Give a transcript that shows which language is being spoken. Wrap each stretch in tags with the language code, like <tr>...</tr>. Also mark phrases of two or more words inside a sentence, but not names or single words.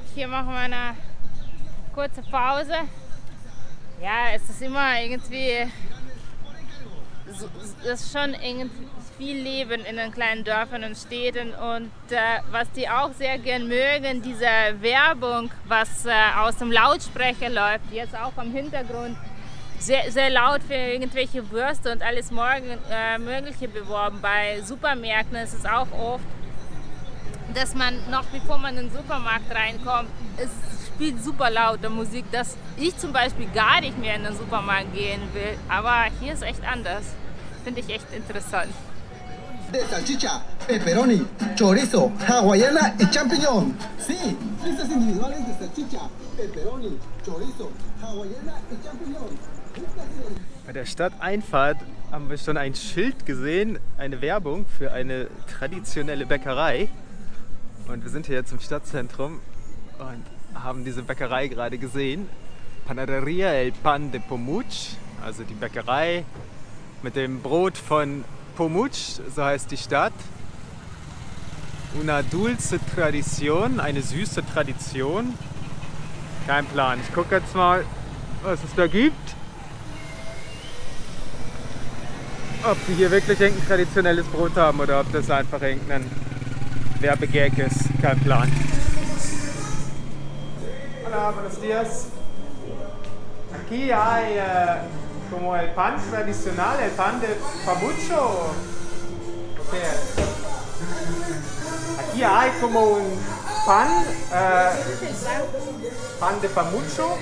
<de>Hier machen wir eine kurze Pause. Ja, es ist immer irgendwie, es ist schon irgendwie viel Leben in den kleinen Dörfern und Städten und was die auch sehr gern mögen, diese Werbung, was aus dem Lautsprecher läuft, jetzt auch am Hintergrund, sehr, sehr laut für irgendwelche Würste und alles Mögliche beworben. Bei Supermärkten ist es auch oft, dass man noch bevor man in den Supermarkt reinkommt, es spielt super laute Musik, dass ich zum Beispiel gar nicht mehr in den Supermarkt gehen will. Aber hier ist echt anders. Finde ich echt interessant.</de> <es>De salchicha, pepperoni, chorizo, hawaiana y champiñón. Sí, piezas individuales de salchicha, pepperoni, chorizo, hawaiana y champiñón.</es> <de>Bei der Stadteinfahrt haben wir schon ein Schild gesehen, eine Werbung für eine traditionelle Bäckerei. Und wir sind hier jetzt im Stadtzentrum und haben diese Bäckerei gerade gesehen. Panaderia El Pan de Pomuch, also die Bäckerei mit dem Brot von Pomuch, so heißt die Stadt.</de> <es>Una dulce tradición,</es> <de>eine süße Tradition. Kein Plan. Ich gucke jetzt mal, was es da gibt. Ob die hier wirklich irgendein traditionelles Brot haben oder ob das einfach irgendein Werbegag ist. Kein Plan.</de> <es>Hola, buenos días. Aquí hay como el pan tradicional, el pan de pamucho. Okay. Aquí hay como un pan, pan de pamucho.</es>